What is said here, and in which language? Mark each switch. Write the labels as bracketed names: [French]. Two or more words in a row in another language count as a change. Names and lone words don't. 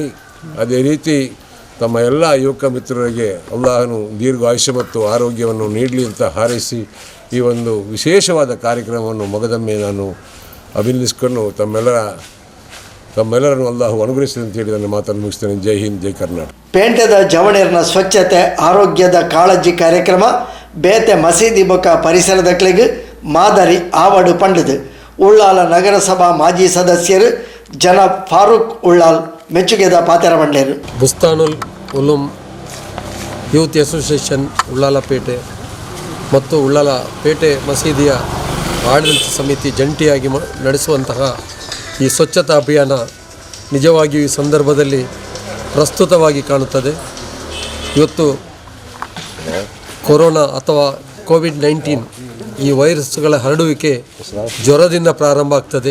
[Kannada] ಅದೇ ರೀತಿ ತಮ್ಮ ಎಲ್ಲ ಯುವಕ ಮಿತ್ರರಿಗೆ ಅಲ್ಲಾಹನು ದೀರ್ಘಾಯುಷ್ಯ ಮತ್ತು ಆರೋಗ್ಯವನ್ನು ನೀಡಲಿ ಅಂತ ಹಾರೈಸಿ ಈ ಒಂದು ವಿಶೇಷವಾದ ಕಾರ್ಯಕ್ರಮವನ್ನು ಮೊಗದೊಮ್ಮೆ ನಾನು ಅಭಿನಂದಿಸಿಕೊಂಡು ತಮ್ಮೆಲ್ಲರನ್ನು ಅಲ್ಲಾಹು ಅನುಗ್ರಹಿಸಲಿ ಅಂತ ಹೇಳಿ ನನ್ನ ಮಾತನ್ನು ಮುಗಿಸ್ತೇನೆ. ಜೈ ಹಿಂದ್, ಜೈ ಕರ್ನಾಟಕ. [Tulu] ಪೇಂಟದ ಜವಣೇರ್ನ ಸ್ವಚ್ಛತೆ ಆರೋಗ್ಯದ ಕಾಳಜಿ ಕಾರ್ಯಕ್ರಮ ಬೇತೆ ಮಸೀದಿ ಬೊಕ್ಕ ಪರಿಸರದಕ್ಲೆಗ್ ಮಾದರಿ ಆವಡು ಪಂಡದು ಉಳ್ಳಾಲ ನಗರಸಭಾ ಮಾಜಿ ಸದಸ್ಯರು ಜನಾಬ್ ಫಾರೂಕ್ ಉಳ್ಳಾಲ್ ಮೆಚ್ಚುಗೆದ ಪಾತೆರ ಬಂಡೇರು. [Kannada] ಬುಸ್ತಾನುಲ್ ಉಲೂಮ್ ಯೂತ್ ಅಸೋಸಿಯೇಷನ್ ಉಳ್ಳಾಲಪೇಟೆ ಮತ್ತು ಉಳ್ಳಾಲಪೇಟೆ ಮಸೀದಿಯ ಆಡಳಿತ ಸಮಿತಿ ಜಂಟಿಯಾಗಿ ನಡೆಸುವಂತಹ ಈ ಸ್ವಚ್ಛತಾ ಅಭಿಯಾನ ನಿಜವಾಗಿಯೂ ಈ ಸಂದರ್ಭದಲ್ಲಿ ಪ್ರಸ್ತುತವಾಗಿ ಕಾಣುತ್ತದೆ. ಇವತ್ತು ಕೊರೋನಾ ಅಥವಾ ಕೋವಿಡ್-19 ಈ ವೈರಸ್ಗಳ ಹರಡುವಿಕೆ ಜ್ವರದಿಂದ ಪ್ರಾರಂಭ ಆಗ್ತದೆ.